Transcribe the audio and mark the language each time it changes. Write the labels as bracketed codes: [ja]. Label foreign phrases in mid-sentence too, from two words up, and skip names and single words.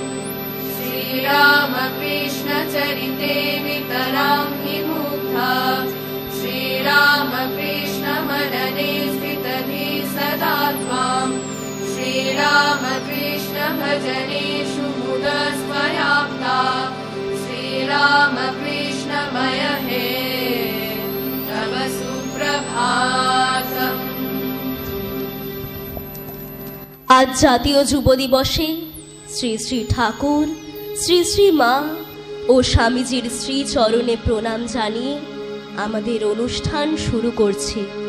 [sa] श्रीरामकृष्ण चरिते वितरां हि मुग्धा श्रीरामकृष्ण मनने स्थितधि सदा त्वाम् श्रीरामकृष्ण भजनेषु मुदस्वयाप्ता श्रीरामकृष्णमय हे तव सुप्रभातम्। [bn] আজ জাতীয় যুব দিবসে শ্রী শ্রী ঠাকুর শ্রী শ্রী মা ও স্বামীজির শ্রী চরণে প্রণাম জানিয়ে আমাদের অনুষ্ঠান শুরু করছি।